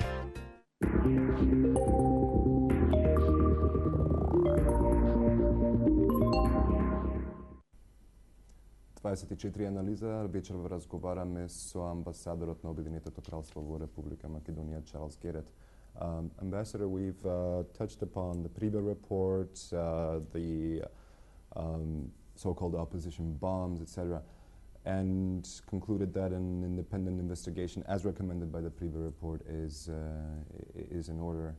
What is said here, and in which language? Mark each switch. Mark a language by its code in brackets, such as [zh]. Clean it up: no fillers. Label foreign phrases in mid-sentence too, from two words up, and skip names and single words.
[mk] Анализа. Вечерва разговараме со амбасадорот на Обединетото кралство во Република Македонија, Чарлз Герет. [en] Ambassador, we've touched upon the Priba report, the so-called opposition bombs, etc., and concluded that an independent investigation, as recommended by the Priba report, is in order.